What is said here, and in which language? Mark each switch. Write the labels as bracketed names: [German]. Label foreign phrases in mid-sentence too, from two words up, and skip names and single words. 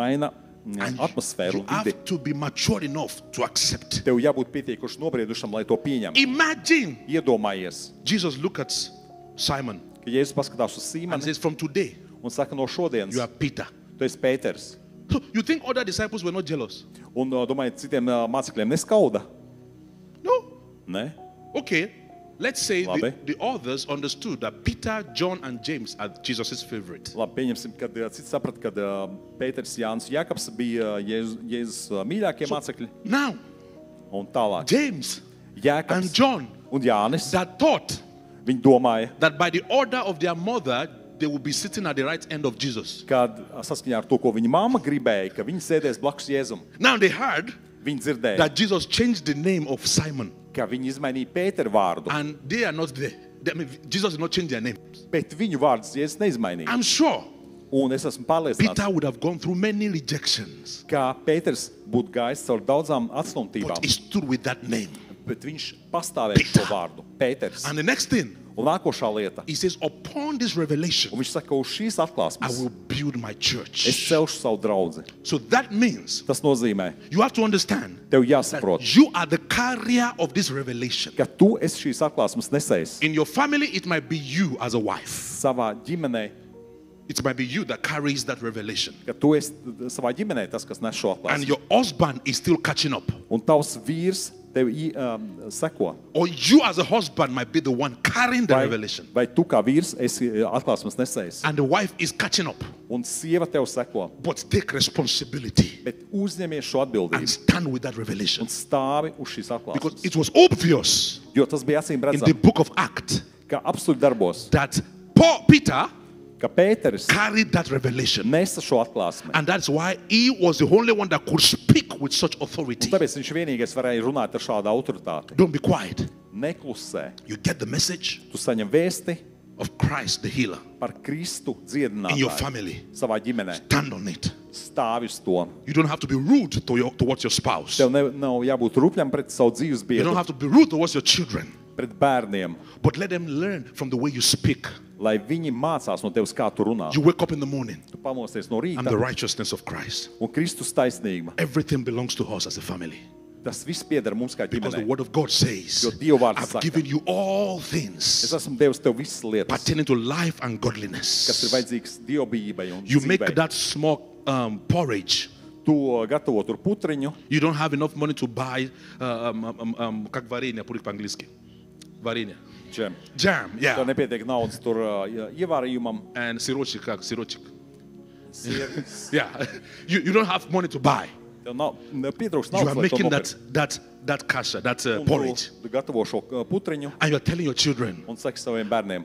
[English] And [Latvian] atmosfēru [English] you [Latvian] un vidi. [English] have to be mature enough to accept. [Latvian] Tev jābūt pietiekuši nobriedušam, lai to pieņemtu. [English] Imagine [Latvian] Iedomājies, [English] Jesus look at Simon [Latvian] ka Jēzus paskatās uz [English] and [Latvian] Sīmanu [English] says, from today, [Latvian] un saka, no šodienas [English] you are Peter. [Latvian] tu esi Pēters. [English] So you think other disciples were not jealous? [Latvian] Un domāju, citiem mācekļiem neskauda? [English] No. [Latvian] Ne? [English] Okay. Let's say [Latvian] Labi. [English] the others understood that Peter, John, and James are Jesus' favorite. [Latvian] Labi, pieņemsim, kad cits saprat, kad Pēters, Jānis, Jākabs bija Jēzus mīļākie mācekļi. [English] Now, [Latvian] Un tālāk. [English] James and [Latvian] Jākabs [English] John [Latvian] un Jānis, [English] that thought [Latvian] viņi domāja, [English] that by the order of their mother, they would be sitting at the right end of Jesus. [Latvian] kad saskaņā ar to, ko viņa mamma gribēja, ka viņi sēdēs blakus Jēzum. [English] Now they heard [Latvian] Viņi dzirdēja, [English] that Jesus changed the name of Simon, [Latvian] ka viņi izmainīja Pēteru vārdu, [English] and they are not there. I mean, Jesus did not change their name. [Latvian] bet viņu vārdus Jēzus neizmainīja. [English] I'm sure [Latvian] Un es esmu pārliecināts, [English] Peter would have gone through many rejections, [Latvian] ka Pēters būtu gājis caur daudzām [English] but [Latvian] atstumtībām, [English] he stood with that name. [Latvian] bet viņš pastāvēja šo vārdu. Pēters. [English] And the next thing, [Latvian] Un nākošā lieta, [English] he says, upon this revelation, [Latvian] un viņš saka, uz šīs [English] I [Latvian] atklāsmes [English] will build my [Latvian] es [English] church. [Latvian] celšu savu draudzi. [English] So that means [Latvian] Tas nozīmē, [English] you have to understand [Latvian] tev [English] that [Latvian] jāsaprot, [English] you are the carrier of this revelation. [Latvian] ka tu esi šīs atklāsmes nesējs. [English] In your family, it might be you as a wife. [Latvian] Savā ģimenē, [English] It might be you that carries that revelation. [Latvian] ka tu esi savā ģimenē tas, kas nes šo [English] And [Latvian] atklāsmi. [English] your husband is still catching up. [Latvian] Un tavs vīrs tev seko. [English] Or you as a husband might be the one carrying the revelation. [Latvian] Vai tu kā vīrs esi atklāsmes nesējs. [English] And the wife is catching up. [Latvian] Un sieva tev seko. [English] But take responsibility [Latvian] Bet uzņemies šo [English] and [Latvian] atbildību [English] stand with that revelation. [Latvian] un stāvi uz šīs [English] Because [Latvian] atklāsmes. [English] it was obvious [Latvian] Jo tas bija acīm [English] in the [Latvian] redzams, [English] book of Acts [Latvian] ka apstuļu darbos, [English] that Peter [Latvian] ka Pēteris [English] carried that revelation. [Latvian] nesa šo atklāsmi. [English] And that's why he was the only one that could speak with such authority. [Latvian] Un tāpēc viņš vienīgais varēja runāt ar šādu autoritāti. [English] Don't be quiet. [Latvian] Neklusē. [English] You get the message [Latvian] Tu saņem vēsti [English] of Christ the healer [Latvian] par Kristu [English] in your [Latvian] dziedinātāju [English] family. [Latvian] savā ģimenē. [English] Stand on it. [Latvian] Stāvi uz to. [English] You don't have to be rude towards your spouse. [Latvian] Tev nav jābūt rupļam pret savu dzīves [English] You don't [Latvian] biedru, [English] have to be rude towards your children. [Latvian] pret bērniem, [English] But let them learn from the way you speak. [Latvian] lai viņi mācās no tevis, kā tu runā. [English] You wake up in the morning. [Latvian] Tu pamosties no [English] I'm the [Latvian] rīta [English] righteousness of Christ. [Latvian] un Kristus taisnīguma. [English] Everything belongs to us as a family. [Latvian] Tas viss pieder mums kā [English] Because the [Latvian] ģimenei. [English] word of God says, [Latvian] Jo Dieva vārds [English] I've [Latvian] saka, [English] given you all [Latvian] es [English] things [Latvian] esmu devis tev visas lietas, [English] pertaining to life and [Latvian] kas ir [English] godliness. [Latvian] vajadzīgs dievbijībai un [English] You make [Latvian] dzīvei. [English] that small porridge. [Latvian] Tu gatavo tur putriņu, [English] You don't have enough money to buy [Russian] как варенье, по-английски. Варенье. [Latvian] džem. [English] Jam, [Latvian] Tev [English] yeah. [Latvian] nepietiek naudas tur ievārījumam. [Russian] And сырочек, как сырочек. [Latvian] Sieras. [English] Yeah. You don't have money to buy. [Latvian] Tev nav pietrūks [English] You are [Latvian] naudas, lai to [English] making [Latvian] nopirktu. [English] that kasha, that [Latvian] Un [English] porridge. [Latvian] tu gatavo šo putriņu [English] And you're telling your children, [Latvian] un saki saviem bērniem,